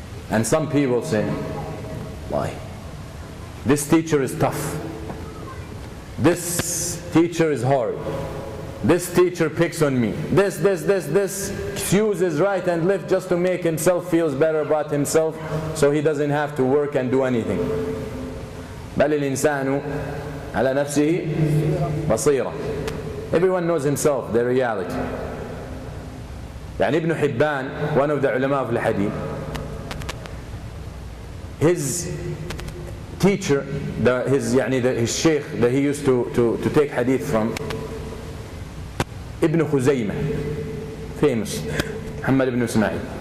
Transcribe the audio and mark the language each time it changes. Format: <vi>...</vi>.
<en>And some people say, why? This teacher is tough. This teacher is hard. This teacher picks on me. This uses right and left just to make himself feel better about himself, so he doesn't have to work and do anything.</en> <ar>بل الإنسان على نفسه بصيرة.</ar> <en>Everyone knows himself, the reality. يعني Ibn Hibban, one of the ulama of al-hadith, his teacher, his sheikh that he used to take hadith from, Ibn Khuzaymah, famous, Muhammad ibn Ismail.</en>